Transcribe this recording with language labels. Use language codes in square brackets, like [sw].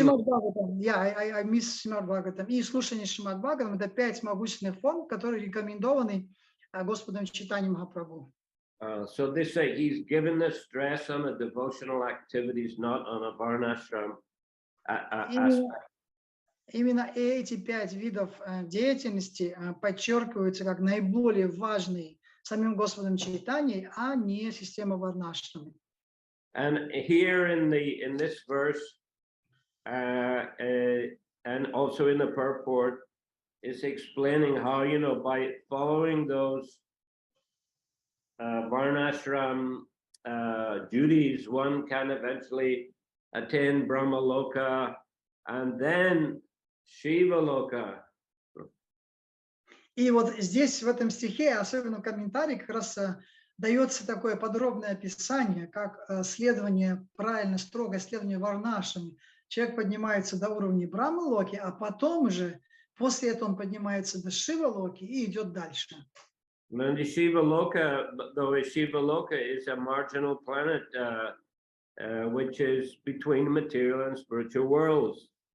[ru] Шримад Бхагаватам, [en] I miss [ru] Шримад Бхагаватам. И слушание Шримад Бхагаватам – это 5 могущественных форм, которые рекомендованы Господом Чайтаньей Махапрабху. [en] So this he's given the stress on the devotional activities, not on a varnashram aspect. [ru] Именно эти 5 видов деятельности подчеркиваются как наиболее важные самим Господом Чайтаньей, а не система варнашрама. [en] And here in this verse, and also in the purport, is explaining how, by following those varnashram duties, one can eventually attain Brahmaloka and then Shiva Loka. [ru] И вот здесь, в этом стихе, особенно в комментарии, как раз дается такое подробное описание, как следование, правильно, строгое следование варнашами. Человек поднимается до уровня Брахма-локи, а потом уже, после этого он поднимается до Шива-локи и идет дальше. [en] And the Shiva Loka, though Shiva Loka is a marginal planet, which is between material and spiritual worlds.